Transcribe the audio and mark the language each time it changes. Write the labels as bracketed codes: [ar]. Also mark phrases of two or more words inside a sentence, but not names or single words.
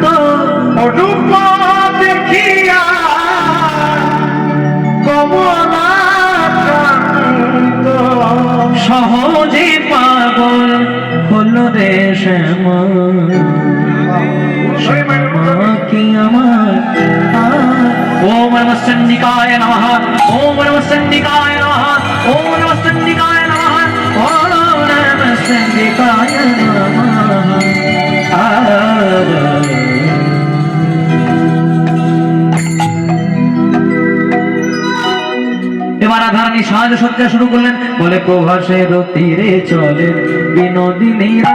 [bn] অরূপ দেখিয়া কমলা সহজে পাগল হলো রে শ্যামা কি আমার [sa] ওম নমঃ চণ্ডিকায় নমঃ ওম নমঃ চণ্ডিকায় নমঃ ওম নমঃ চণ্ডিকায় নমঃ ওম নমঃ চণ্ডিকায় নমঃ [bn] এবার রাধারানী সাজসজ্জা শুরু করলেন বলে প্রভাসের তীরে চলে বিনোদিনীরা